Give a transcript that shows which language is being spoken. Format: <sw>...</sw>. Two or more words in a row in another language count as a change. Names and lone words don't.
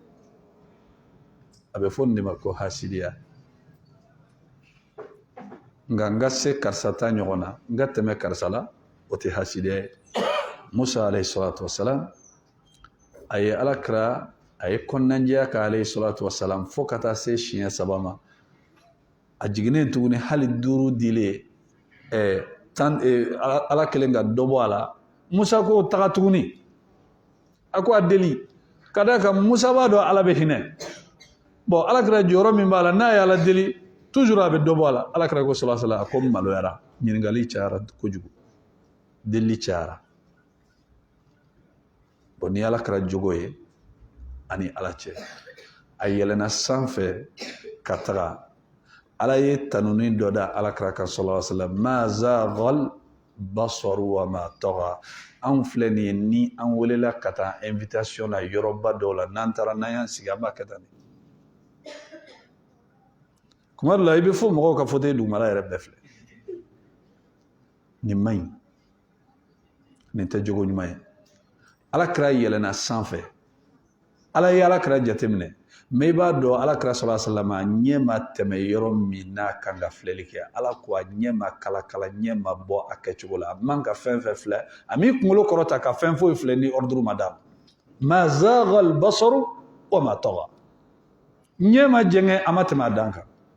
<bm>a bɛ fɔ nin de ma ko hasidiya nka n ka se karisa ta ɲɔgɔn na n ka tɛmɛ karisa la o tɛ hasidiya ye Musa</bm> <ar>عليه الصلاة والسلام</ar> <bm>a ye alakira a ye kɔnɔnajɛya ka</bm> <ar>عليه الصلاة والسلام</ar> <bm>fo ka taa se siɲɛ 3 ma a jiginnen tuguni hali 5 dilen ala kelen ka dɔ bɔ a la Musa ko taga tuguni a ko a deli ka da kan Musa b'a dɔn ala bɛ hinɛ bon alakira jɔyɔrɔ min b'a la n'a ye ala deli toujours a bɛ dɔ bɔ a la alakira ko</bm> <ar>صلى الله عليه وسلم</ar> <bm>a ko maloyara ɲininkali cayara kojugu deli cayara bon ni alakira jogo ye ani ala cɛ a yɛlɛnna sanfɛ ka taga ala ye tanuni dɔ da alakira kan</bm> <ar>صلى الله عليه وسلم ما زاغ البصر وما طغى</ar> <bm>an filɛ nin ye ni an welela ka taa invitation na yɔrɔba dɔw la n'an taara n'an y'an sigi an b'a kɛ tan kuma dɔ la i bɛ fɔ mɔgɔw ka fauteuil dugumala yɛrɛ bɛɛ filɛ nin man ɲi nin tɛ jogo ɲuman ye alakira yɛlɛnna sanfɛ ala ye alakira jateminɛ mais i b'a dɔn alakira</bm> <ar>صلى الله عليه وسلم</ar> <bm>a ɲɛ ma tɛmɛ yɔrɔ min n'a kan ka filɛli kɛ ala ko a ɲɛ ma kala ɲɛ ma bɔ a kɛcogo la a man ka fɛn fɛn filɛ a m'i kunkolo kɔrɔta ka fɛn foyi filɛ ni ordre ma d'a ma</bm> <ar>زاغ البصر وما طغى</ar> <bm>ɲɛ ma jɛngɛ a ma tɛmɛ a dan kan</bm>